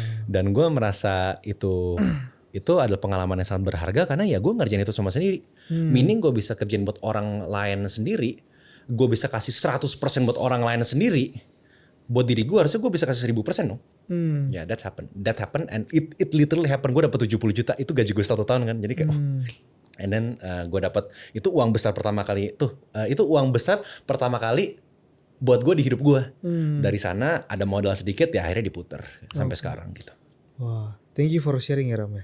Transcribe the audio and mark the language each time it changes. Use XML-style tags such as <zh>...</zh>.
<id>Dan gue merasa itu adalah pengalaman yang sangat berharga karena ya gue ngerjain itu semua sendiri. Meaning gue bisa kerjain buat orang lain sendiri, gue bisa kasih 100% buat orang lain sendiri. Buat diri gue harusnya gue bisa kasih 1000% dong. Ya</id> <en>that happen and it literally happen.</en> <id>Gue dapat 70 juta, itu gaji gue 1 tahun kan. Jadi kayak</id> <en>and then</en> <id>gue dapat itu uang besar pertama kali itu uang besar pertama kali buat gue di hidup gue. Dari sana ada modal sedikit ya akhirnya diputer sampai sekarang gitu. Wah,</id> <en>thank you for sharing</en> <id>ya Ram ya.</id>